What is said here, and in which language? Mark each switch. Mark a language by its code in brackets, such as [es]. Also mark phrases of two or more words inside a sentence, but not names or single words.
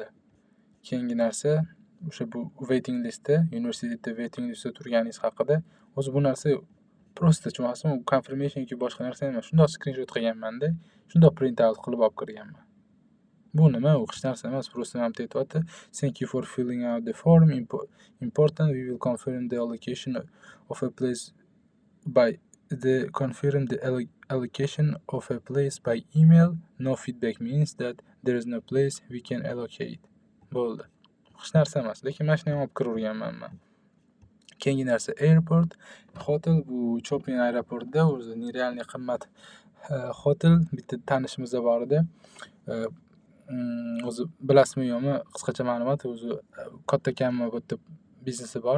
[uz] Keyingi narsa o'sha bu [en] waiting listda, [uz] universitetda [en] waiting listda [uz] turganingiz haqida. O'zi bu narsa prosta tushunasizmi? U confirmation yoki boshqa narsa emas. Shundoq screenshot qilganman-da, shundoq [en] print out [uz] qilib olib kirganman. Bu nima? U hech narsa emas, prosta ham aytyapti. [en] Thank you for filling out the form. Important, we will confirm the allocation of a place by allocation of a place by email. No feedback means that there is no place we can allocate. [uz] Bo'ldi. Hech narsa emas, lekin mana shuni ham olib kiraverganman men. Keyingi narsa airport. Hotel bu Chopin aeroportida o'zi nerealniy qimmat hotel. Bitta tanishimiz bor edi. O'zi bilasizmi yo'qmi, qisqacha ma'lumot, o'zi katta kamma bu yerda biznesi bor.